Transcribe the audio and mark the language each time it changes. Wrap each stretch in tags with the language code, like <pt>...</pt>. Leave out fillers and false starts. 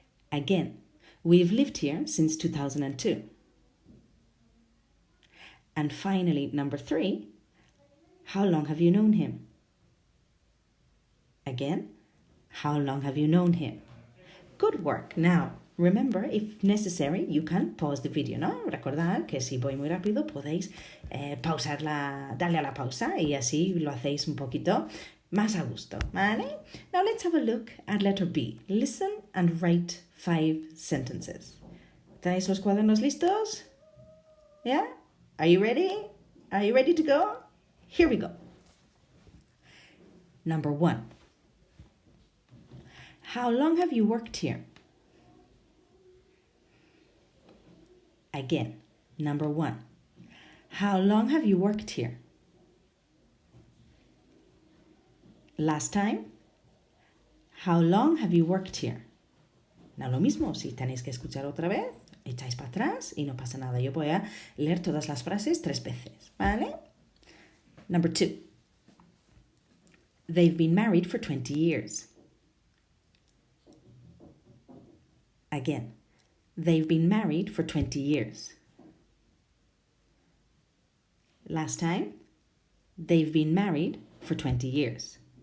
<en>Again, we've lived here since 2002. And finally, number 3, how long have you known him? Again, how long have you known him? Good work. Now, remember, if necessary, you can pause the video, ¿no?</en> <es>Recordad que si voy muy rápido podéis darle a la pausa y así lo hacéis un poquito más a gusto, ¿vale?</es> <en>Now let's have a look at letter B. Listen and write 5 sentences.</en> <es>¿Tenéis los cuadernos listos?</es> <en>Yeah? Are you ready? Are you ready to go? Here we go. Number 1. How long have you worked here? Again, number 1. How long have you worked here? Last time. How long have you worked here?</en> <es>Now lo mismo, si tenéis que escuchar otra vez, echáis para atrás y no pasa nada. Yo voy a leer todas las frases 3 veces, ¿vale?</es> <en>Number 2. They've been married for 20 years. Again, they've been married for 20 years. Last time, they've been married for 20 years.</en>